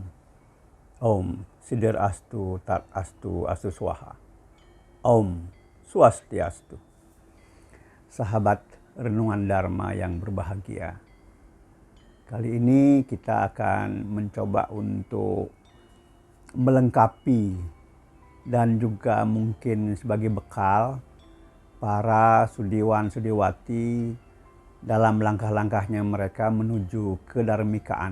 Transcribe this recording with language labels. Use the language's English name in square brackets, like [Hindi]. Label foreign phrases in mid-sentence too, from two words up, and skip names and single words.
[Sanskrit] Om Siddhir Astu Tat Astu Astu Swaha. Om Swastiastu. [Indonesian] Sahabat renungan Dharma yang berbahagia, kali ini kita akan mencoba untuk melengkapi dan juga mungkin sebagai bekal para sudiwan-sudiwati dalam langkah-langkahnya mereka menuju kedarmikaan.